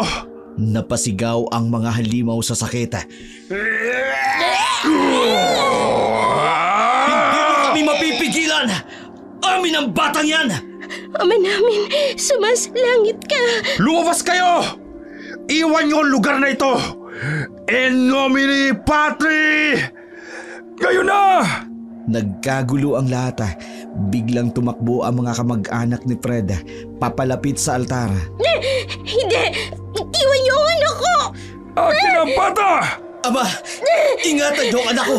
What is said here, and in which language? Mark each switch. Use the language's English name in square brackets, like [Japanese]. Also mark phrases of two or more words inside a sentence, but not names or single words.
[Filipino] Napasigaw ang mga halimaw sa sakit. Hindi mo kami mapipigilan! Amin ang batang yan! Ama namin, sumasalangit ka. Lumabas kayo! Iwan niyo ang lugar na ito! [Latin] In nomine Patri! [Filipino] Ngayon na! Nagkagulo ang lahat. Biglang tumakbo ang mga kamag-anak ni Fred papalapit sa altar. Hindi! Iwan niyo ang anak ko! Akin ang bata! Ama, ingatan niyo ang anak ko!